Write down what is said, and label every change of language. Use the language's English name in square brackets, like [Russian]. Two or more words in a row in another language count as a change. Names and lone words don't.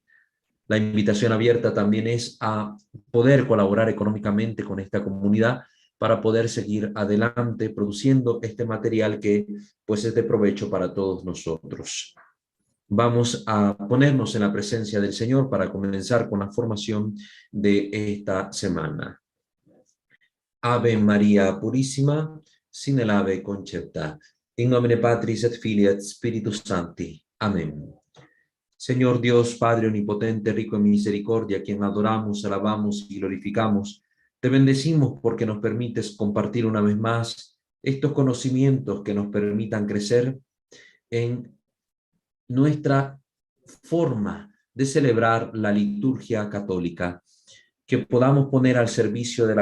[Spanish] La invitación abierta también es a poder colaborar económicamente con esta comunidad para poder seguir adelante produciendo este material que pues es de provecho para todos nosotros. Vamos a ponernos en la presencia del Señor para comenzar con la formación de esta semana. Ave Maria Purissima, sin el ave concepta. [Latin] In nomine Patris et Filii et Spiritus Sancti. [Spanish] Amén. Señor Dios, Padre omnipotente, rico en misericordia, a quien adoramos, alabamos y glorificamos, te bendecimos porque nos permites compartir una vez más estos conocimientos que nos permitan crecer en nuestra forma de celebrar la liturgia católica, que podamos poner al servicio de